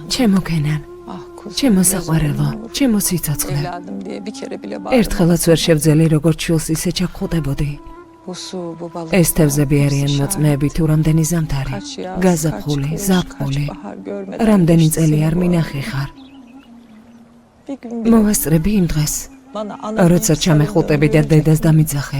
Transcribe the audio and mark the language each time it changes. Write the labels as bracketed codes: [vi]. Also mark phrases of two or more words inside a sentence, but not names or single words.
[ka] ჩემო კენან, [tr] Ah kuzum. [ka] ჩემო საყვარელო, ჩემო სიცოცხლე. [tr] Evladım diye bir kere bile [ka] ერთხელაც ვერ შევძელი როგორც შვილს ისე ჩაგხუტებოდი. ეს თევზები არიან მოწმეები თუ რამდენი ზამთარი, გაზაფხული, ზაფხული, რამდენი წელი არ მინახი ხარ. მოვესწრები იმ დღეს, როცა ჩამეხუტები და დედას დამიძახებ.